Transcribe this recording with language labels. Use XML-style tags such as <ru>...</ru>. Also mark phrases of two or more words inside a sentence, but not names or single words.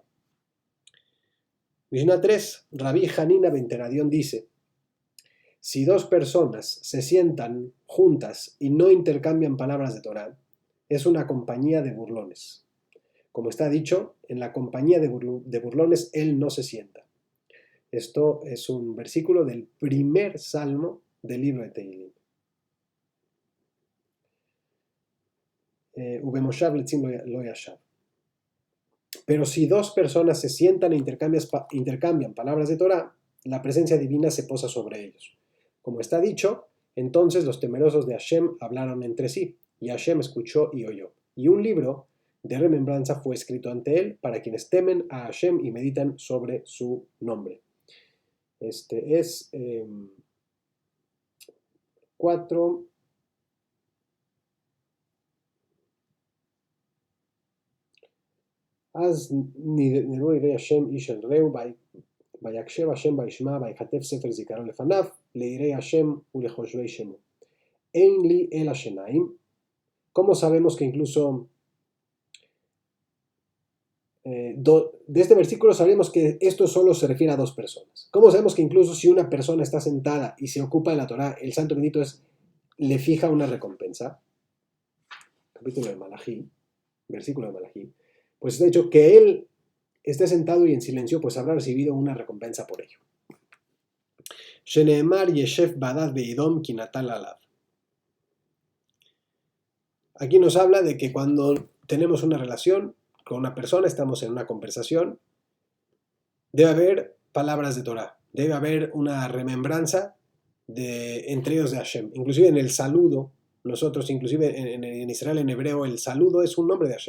<es>Mishnah 3, Rabí Hanina ben Teradión dice, si dos personas se sientan juntas y no intercambian palabras de Torah, es una compañía de burlones. Como está dicho, en la compañía de burlones él no se sienta. Esto es un versículo del primer salmo del libro de Tehilim.</es> <he>ובמושב לצים לא ישב.</he> <es>Pero si dos personas se sientan e intercambian palabras de Torah, la presencia divina se posa sobre ellos. Como está dicho, entonces los temerosos de Hashem hablaron entre sí, y Hashem escuchó y oyó. Y un libro de remembranza fue escrito ante él para quienes temen a Hashem y meditan sobre su nombre. Este es 4.</es> <he>אז נראו יראי השם איש אל רעהו, ויקשב השם וישמע, ויכתב ספר זיכרון לפניו, ליראי השם ולחושבי שמו. אין לי אלא שיניים.</he> <es>¿Cómo sabemos que incluso de este versículo sabemos que esto solo se refiere a dos personas? ¿Cómo sabemos que incluso si una persona está sentada y se ocupa de la Torah, el Santo Bendito le fija una recompensa? Capítulo de Malají, versículo de Malají. Pues está dicho que él esté sentado y en silencio, pues habrá recibido una recompensa por ello.</es> <he>שנאמר ישב בדד וידום כי נטל עליו.</he> <es>Aquí nos habla de que cuando tenemos una relación con una persona, estamos en una conversación, debe haber palabras de Torah, debe haber una remembranza entre ellos de Hashem. Inclusive en el saludo, nosotros, inclusive en Israel, en hebreo, el saludo es un nombre de Hashem.</es>